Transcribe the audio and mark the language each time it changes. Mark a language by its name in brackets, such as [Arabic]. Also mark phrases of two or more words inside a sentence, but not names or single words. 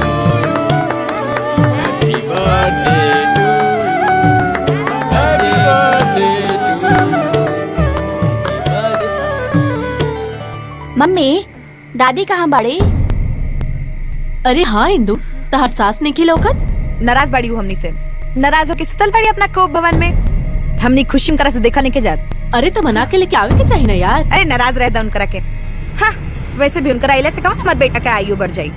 [English] happy birthday to you, happy birthday to you. [Bhojpuri] मम्मी, दादी कहाँ बड़ी? अरे हाँ इंदु, तहार सास ने की लौकत? नाराज बाड़ी हूँ हमनी से। नाराज होके सुतल बाड़ी अपना कोप भवन में। हमनी खुशी करा से देखा नहीं के जात। अरे तो मना के लेके आवे के चाहिए ना यार। अरे नाराज रहता उनकरा के। हाँ वैसे भी उनकरा आइले से कहो हमार बेटा का आयु बढ़ जाई।